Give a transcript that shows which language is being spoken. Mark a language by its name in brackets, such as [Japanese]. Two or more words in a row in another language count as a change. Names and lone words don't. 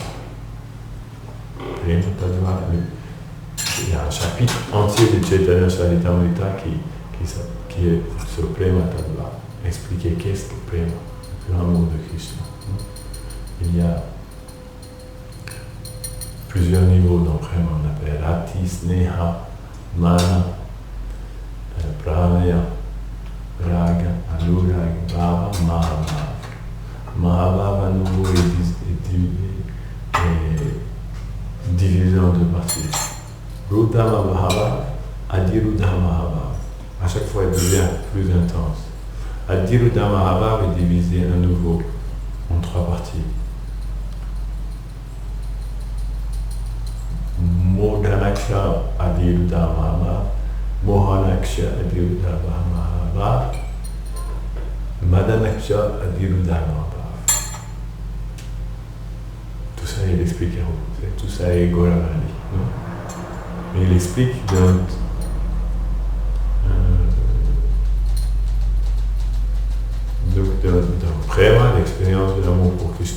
[French] Prema Tattva, il y a un chapitre entier de Chaitanya Charitamrita qui est sur Prema Tattva. Expliquer qu'est-ce que Prema, l'amour de Krishna. Il y a plusieurs niveaux dans Prema, on appelle Rati, Sneha, Mana, Pranaya, Raga, Anuraga, Bhava, Mahabhava. Mahabhava à nouveau est divisé en deux parties. Rudama Bhava, Adirudama Bhava. À chaque fois, il devient plus intense. Adirudama Bhava est divisé à nouveau en trois parties. Modanaksha Adirudama Bhava, Mohanaksha Adirudama Bhava, Madanaksha Adirudama Bhava. Tout ça, il explique à vous. Tout ça est Gauravani. Mais il explique dans Prema, l'expérience de l'amour pour Krishna.